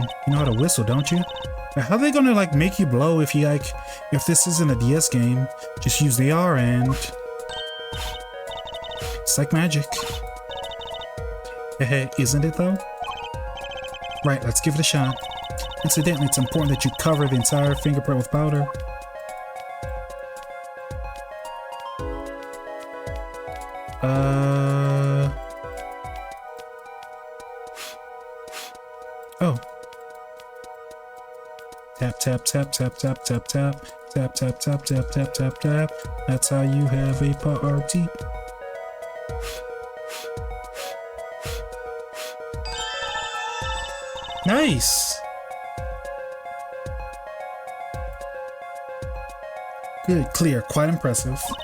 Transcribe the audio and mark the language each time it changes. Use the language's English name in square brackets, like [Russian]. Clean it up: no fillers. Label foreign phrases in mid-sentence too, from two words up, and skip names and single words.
[English] You know how to whistle, don't you? Now, how are they gonna like make you blow if you like, if this isn't a DS game? Just use the R and... It's like magic. Hehe, isn't it though? Right, let's give it a shot. Incidentally, it's important that you cover the entire fingerprint with powder. Oh. Tap, tap, tap, tap, tap, tap, tap. Tap, tap, tap, tap, tap, tap, tap. That's how you have a party. Nice! Good, clear, quite impressive.